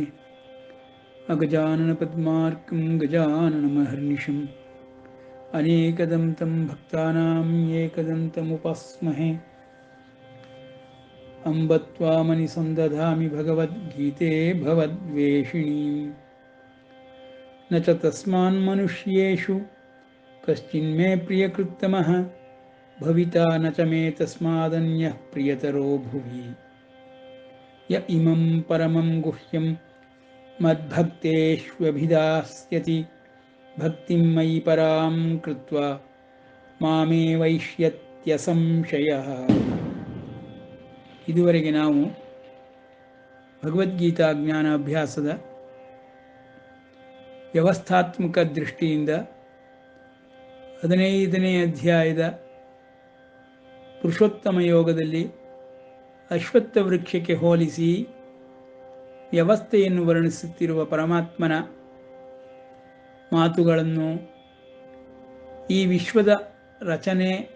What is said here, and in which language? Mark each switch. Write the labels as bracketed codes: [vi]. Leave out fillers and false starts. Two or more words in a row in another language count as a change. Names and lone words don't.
[sa] ಅಗಜಾನನಪದ್ಮಾರ್ಕಂ ಗಜಾನನಮಹರ್ನಿಶಂ ಅನೇಕದಂತಂ ಭಕ್ತಾನಾಂ ಏಕದಂತಮುಪಾಸ್ಮಹೇ. ಅಂಬ ತ್ವಾಮನಿಸಂದಧಾಮಿ ಭಗವದ್ಗೀತೆ ಭವದ್ವೇಷಿಣೀಂ. ನ ಚ ತಸ್ಮಾನ್ಮನುಷ್ಯೇಷು ಕಶ್ಚಿನ್ಮೇ ಪ್ರಿಯಕೃತ್ತಮಃ, ಭವಿತಾ ನ ಚ ಮೇ ತಸ್ಮಾದನ್ಯಃ ಪ್ರಿಯತರೋ ಭುವಿ. ಯ ಇಮಂ ಪರಮಂ ಗುಹ್ಯಂ ಮದ್ಭಕ್ತೇಷ್ವಭಿಧಾಸ್ಯತಿ, ಭಕ್ತಿಂ ಮಯಿ ಪರಾಂ ಕೃತ್ವಾ ಮಾಮೇ ವೈಷ್ಯತ್ಯ ಸಂಶಯಃ. [kn] ಇದುವರೆಗೆ ನಾವು ಭಗವದ್ಗೀತಾ ಜ್ಞಾನ ಅಭ್ಯಾಸದ ವ್ಯವಸ್ಥಾತ್ಮಕ ದೃಷ್ಟಿಯಿಂದ 15ನೇ ಅಧ್ಯಾಯದ ಪುರುಷೋತ್ತಮ ಯೋಗದಲ್ಲಿ ಅಶ್ವತ್ಥ ವೃಕ್ಷಕ್ಕೆ ಹೋಲಿಸಿ ವ್ಯವಸ್ಥೆಯನ್ನು ವರ್ಣಿಸುತ್ತಿರುವ ಪರಮಾತ್ಮನ ಮಾತುಗಳನ್ನು, ಈ ವಿಶ್ವದ ರಚನೆ